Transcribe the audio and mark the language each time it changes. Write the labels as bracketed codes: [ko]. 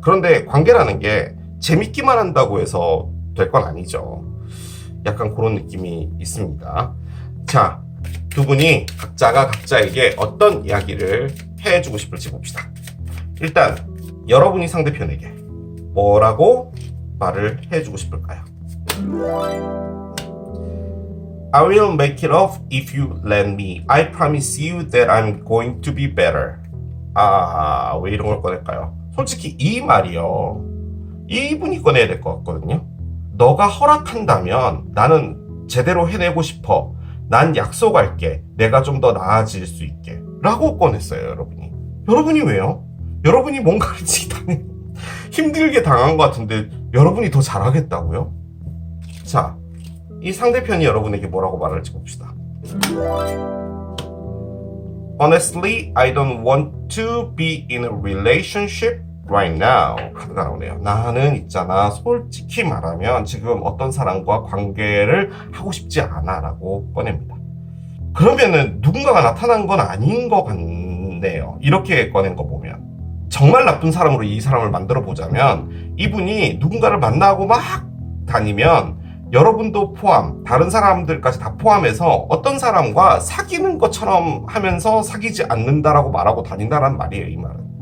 [ko] 그런데 관계라는 게 재밌기만 한다고 해서 될 건 아니죠. 약간 그런 느낌이 있습니다. 자, 두 분이 각자가 각자에게 어떤 이야기를 해주고 싶을지 봅시다. 일단 여러분이 상대편에게 뭐라고 말을 해주고 싶을까요? [en] I will make it up if you let me. I promise you that I'm going to be better. [ko] 왜 이런 걸 꺼낼까요? 솔직히 이 말이요, 이분이 꺼내야 될 것 같거든요. 너가 허락한다면 나는 제대로 해내고 싶어. 난 약속할게. 내가 좀 더 나아질 수 있게. 라고 꺼냈어요, 여러분이. 여러분이 왜요? 여러분이 뭔가를 힘들게 당한 것 같은데 여러분이 더 잘하겠다고요? 자, 이 상대편이 여러분에게 뭐라고 말할지 봅시다. [en] Honestly, I don't want to be in a relationship right now. [ko] 카드가 나오네요. 나는 있잖아, 솔직히 말하면 지금 어떤 사람과 관계를 하고 싶지 않아 라고 꺼냅니다. 그러면은 누군가가 나타난 건 아닌 것 같네요. 이렇게 꺼낸 거 보면 정말 나쁜 사람으로 이 사람을 만들어 보자면, 이분이 누군가를 만나고 막 다니면 여러분도 포함, 다른 사람들까지 다 포함해서 어떤 사람과 사귀는 것처럼 하면서 사귀지 않는다라고 말하고 다닌다라는 말이에요, 이 말은.